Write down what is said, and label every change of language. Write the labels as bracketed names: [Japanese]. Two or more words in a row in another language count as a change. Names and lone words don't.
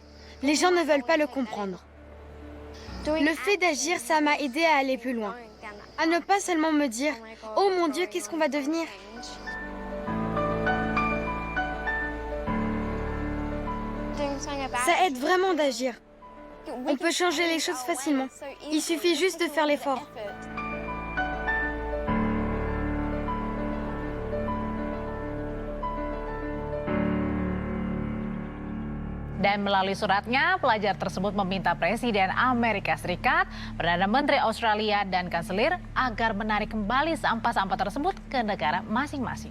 [French] Les gens ne veulent pas le comprendre. Le fait d'agir, ça m'a aidé à aller plus loin. À ne pas seulement me dire « Oh mon Dieu, qu'est-ce qu'on va devenir ?» Ça aide vraiment d'agir. On peut changer les choses facilement. Il suffit juste de faire l'effort. [Indonesian] Dan melalui suratnya, pelajar tersebut meminta Presiden Amerika Serikat, Perdana Menteri Australia, dan Kanselir agar menarik kembali sampah-sampah tersebut ke negara masing-masing.